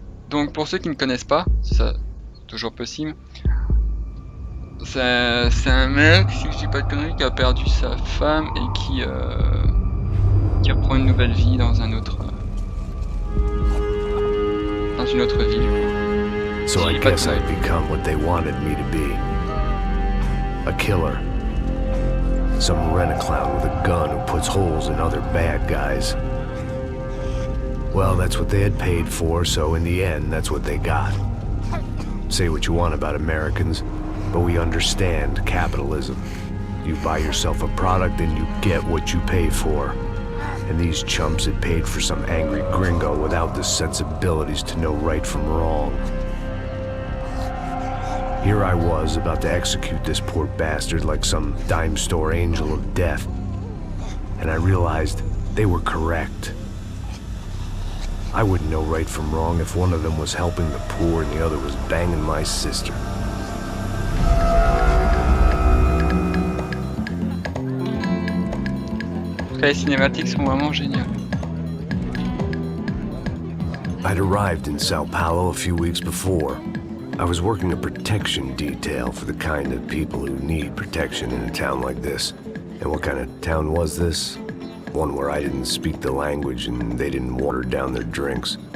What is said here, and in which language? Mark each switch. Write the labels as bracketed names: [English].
[French] Donc pour ceux qui ne connaissent pas, ça c'est toujours possible. C'est un mec, si je dis pas de conneries, qui a perdu sa femme et qui reprend une nouvelle vie dans une autre ville. [English] So I guess I'd become what they wanted me to be. A killer. Some rent-a-clown with a gun who puts holes in other bad guys. Well, that's what they had paid for, so in the end, that's what they got. Say what you want about Americans, but we understand capitalism. You buy yourself a product and you get what you pay for. And these chumps had paid for some angry gringo without the sensibilities to know right from wrong. Here I was, about to execute this poor bastard like some dime store angel of death. And I realized they were correct. I wouldn't know right from wrong if one of them was helping the poor and the other was banging my sister. [French] Les cinématiques sont vraiment géniales. [English] I'd arrived in Sao Paulo a few weeks before. I was working a protection detail for the kind of people who need protection in a town like this. And what kind of town was this? One where I didn't speak the language and they didn't water down their drinks.